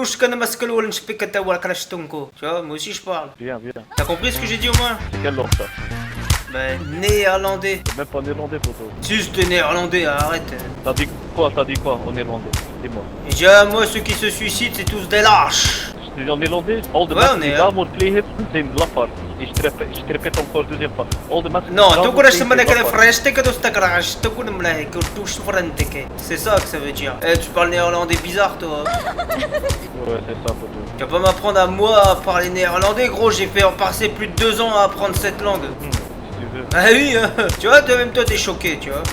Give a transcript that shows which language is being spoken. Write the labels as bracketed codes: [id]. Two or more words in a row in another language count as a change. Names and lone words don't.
[fr] Tu vois, moi aussi je parle. Viens. T'as compris ce que j'ai dit au moins? C'est quelle langue ça? Ben, néerlandais. C'est même pas en irlandais, poto. Si c'était néerlandais, arrête. T'as dit quoi en irlandais? Dis-moi. Et j'ai moi, ceux qui se suicident, c'est tous des lâches. Je dis en irlandais, [en] all the [fr] Ouais, [nl] mensen [fr] on [nl] die [fr] est- [nl] daar worden plegen zijn lafaard. [fr] Et je te répète encore deuxième fois. [en] All the mensen [fr] Non, [nl] die daar [fr] tu [nl] worden [fr] connais ce [nl] plegen zijn [fr] que [nl] lafaard. [fr] c'est ça que ça veut dire. Eh, tu parles néerlandais bizarre, toi. Ouais, c'est ça, poto. Tu vas pas m'apprendre à moi à parler néerlandais, gros. J'ai fait passer plus de 2 ans à apprendre cette langue. Si tu veux. Ah oui, hein. Tu vois, toi-même, toi, t'es choqué, tu vois.